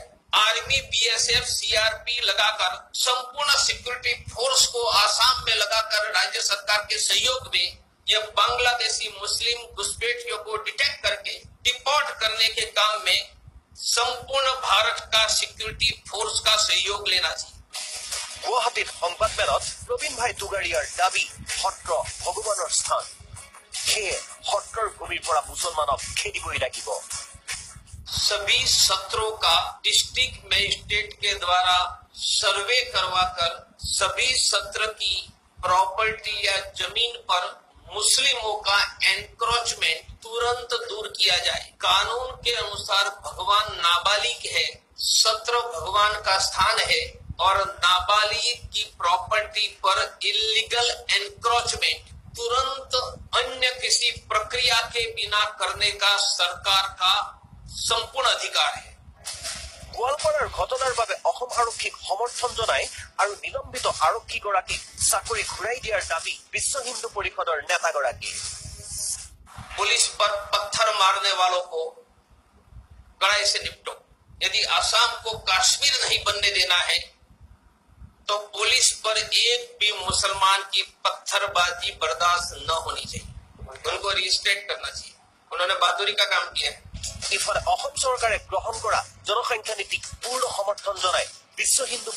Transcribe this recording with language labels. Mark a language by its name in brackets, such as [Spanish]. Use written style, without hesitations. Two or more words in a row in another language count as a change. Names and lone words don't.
[Hindi] आर्मी, बीएसएफ, सीआरपी लगाकर संपूर्ण सिक्योरिटी फोर्स को आसाम में लगाकर राज्य सरकार के सहयोग में यह बांग्लादेशी मुस्लिम घुसपैठियों को डिटेक्ट करके डिपोर्ट करने के काम में संपूर्ण भारत का सिक्योरिटी फोर्स का सहयोग लेना चाहिए। [Assamese] গুৱাহাটীত সংবাদমেলত প্ৰৱীণ ভাই টুগাৰিয়াৰ দাবী সত্ৰ ভগৱানৰ স্থান, সেয়ে সত্ৰৰ ভূমিৰ পৰা মুছলমানক খেদিবই লাগিব। [Hindi] सभी सत्रों का डिस्ट्रिक्ट मजिस्ट्रेट के द्वारा सर्वे करवाकर सभी सत्र की प्रॉपर्टी या जमीन पर मुस्लिमों का एनक्रोचमेंट तुरंत दूर किया जाए। कानून के अनुसार भगवान नाबालिग है, सत्र भगवान का स्थान है और नाबालिग की प्रॉपर्टी पर इलीगल एनक्रोचमेंट तुरंत अन्य किसी प्रक्रिया के बिना करने का सरकार का संपूर्ण अधिकार है। [Assamese] গোৱালপাৰাৰ ঘটনাৰ বাবে অসম আৰক্ষীক সমৰ্থন জনাই আৰু নিলম্বিত আৰক্ষীগৰাকীক চাকৰি ঘূৰাই দিয়াৰ দাবী বিশ্ব হিন্দু পৰিষদৰ নেতাগৰাকীয়ে। [Hindi] पुलिस पर पत्थर मारने वालों को कड़ाई से निपटो। यदि आसाम को कश्मीर नहीं बनने देना है तो पुलिस पर एक भी मुसलमान की पत्थरबाजी बर्दाश्त न होनी चाहिए, उनको रिस्ट्रेट करना चाहिए। उन्होंने बहादुरी का काम किया है। [Assamese] ইফালে অসম চৰকাৰে গ্ৰহণ কৰা জনসংখ্যা নীতিক পূৰ্ণ সমৰ্থন জনাই বিশ্ব হিন্দু